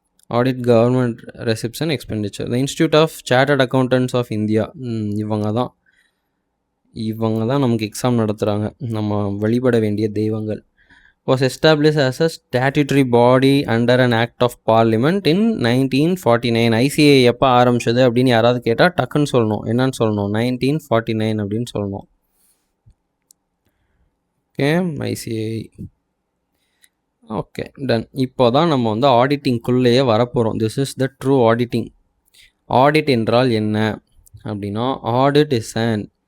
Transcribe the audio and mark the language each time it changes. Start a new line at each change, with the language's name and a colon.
English: Audit government receipts and expenditure. The institute of chartered accountants of India,
Tamil: இவங்க தான் நமக்கு exam நடத்துகிறாங்க, நம்ம வழிபட வேண்டிய தெய்வங்கள்.
English: was established as a statutory body under an act of parliament in 1949.
Tamil: ICA எப்போ ஆரம்பிச்சது அப்படின்னு யாராவது கேட்டால் டக்குன்னு சொல்லணும். என்னன்னு சொல்லணும்? 1949 அப்படின்னு சொல்லணும். Okay, ICA. Okay, ton. இப்போ தான் நம்ம வந்து ஆடிட்டிங்குள்ளேயே வரப்போகிறோம்.
English: This is the true auditing.
Tamil: Audit என்றால் என்ன அப்படின்னா,
English: audit is an